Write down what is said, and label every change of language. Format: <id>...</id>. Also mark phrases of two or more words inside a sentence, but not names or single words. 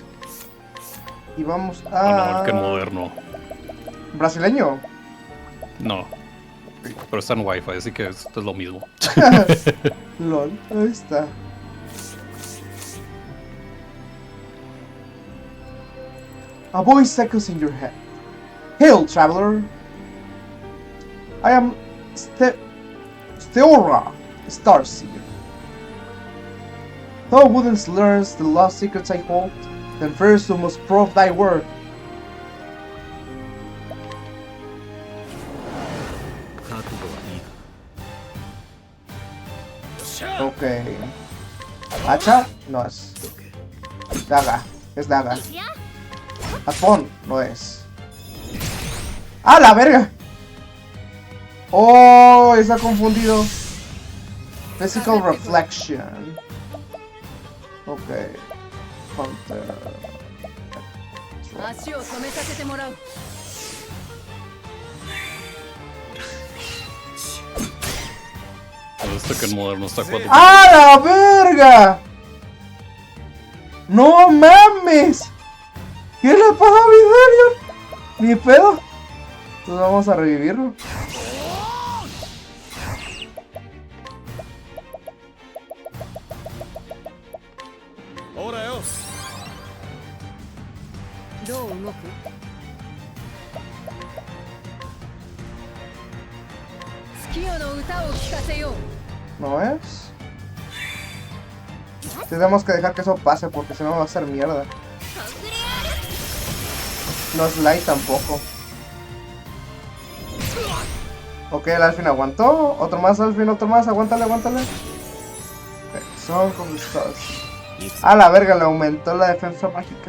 <es>Y vamos a... Mejor que el moderno. ¿Brasileño? No. Pero está en Wi-Fi, así que esto es lo mismo. LOL, ahí está.</es> <en>A voice echoes in your head. Hail, traveler! I am Steora, Starseer. Thou wouldn't learn the lost secrets I hold, then first you must prove thy word.</en> <es>Ok. Hacha no es. Daga, es daga. Japón no es. ¡Ah, la verga! Oh, está confundido.</es> <en>Physical reflection.</en> <es>Ok. Hunter.</es> <ja>足を止めさせてもらう</ja> <es>Este que el moderno está 4. ¡Ah, la verga! ¡No mames! ¿Qué le pasó a mi Darion? Ni pedo. Entonces vamos a revivirlo. Ahora yo.</es> <ja>どう動く月夜の歌を聴かせよう</ja> <es>¿No es? Tenemos que dejar que eso pase porque si no va a ser mierda. No es light tampoco. Ok, el Alfin aguantó. Otro más, Alfin, otro más. Aguántale, aguántale. Ok, Song of the Stars. A la verga, le aumentó la defensa mágica.</es>